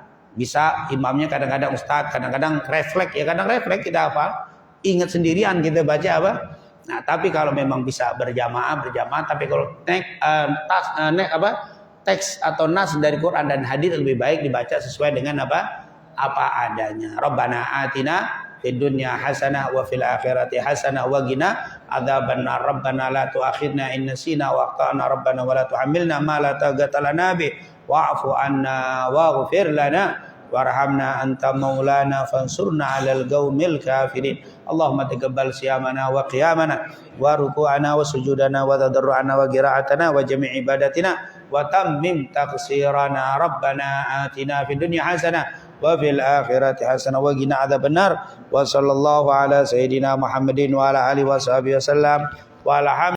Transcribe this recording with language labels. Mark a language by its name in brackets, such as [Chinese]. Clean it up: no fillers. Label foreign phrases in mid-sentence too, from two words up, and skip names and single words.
[Indonesian] Bisa imamnya kadang-kadang ustaz, kadang-kadang refleks, ya kadang refleks kita hafal, ingat sendirian kita baca apa. Nah tapi kalau memang bisa berjamaah, tapi kalau teks atau nas dari Quran dan hadis lebih baik dibaca sesuai dengan apa adanya. [Arabic] ربنا آتنا في الدنيا حسنة وفي الآخرة حسنة وقنا عذاب النار. ربنا لا تؤاخذنا إن نسينا أو أخطأنا ربنا ولا تحملنا ما لا طاقة لنا به واعف عنا واغفر لنا وارحمنا أنت مولانا فانصرنا على القوم الكافرين. اللهم تقبل صيامنا وقيامنا وركوعنا وسجودنا وتضرعنا وقراءتنا وجميع عبادتنا وتمم تقصيرنا. ربنا آتنا في الدنيا حسنة وفي الآخرة حسنة وقنا عذاب النار. وصلى الله على سيدنا محمد وعلى آله وصحبه وسلم وعلى